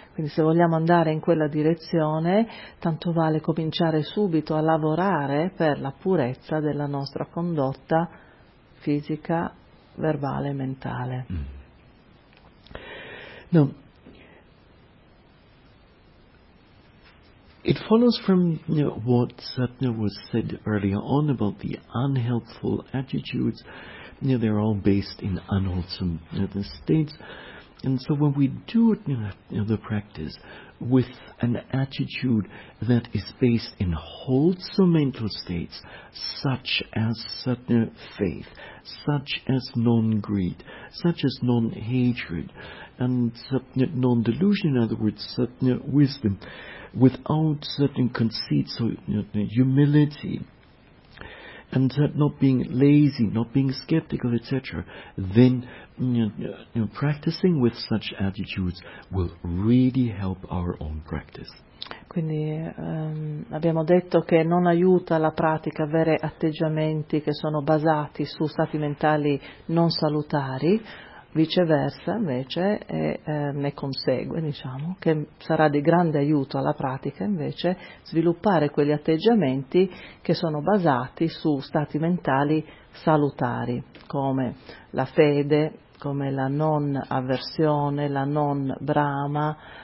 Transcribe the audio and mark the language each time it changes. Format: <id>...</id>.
<it>Quindi se vogliamo andare in quella direzione, tanto vale cominciare subito a lavorare per la purezza della nostra condotta fisica, verbale e mentale. Mm.</it> <en>Now, it follows from what Satna was said earlier on about the unhelpful attitudes. They're all based in unwholesome states. And so when we do the practice with an attitude that is based in wholesome mental states, such as Satna faith, such as non-greed, such as non-hatred, and non-delusion, in other words, wisdom, without certain conceit, so humility, and not being lazy, not being skeptical, etc., then practicing with such attitudes will really help our own practice.</en> <it>Quindi abbiamo detto che non aiuta la pratica avere atteggiamenti che sono basati su stati mentali non salutari, viceversa invece ne consegue, diciamo, che sarà di grande aiuto alla pratica invece sviluppare quegli atteggiamenti che sono basati su stati mentali salutari, come la fede, come la non avversione, la non brama,</it>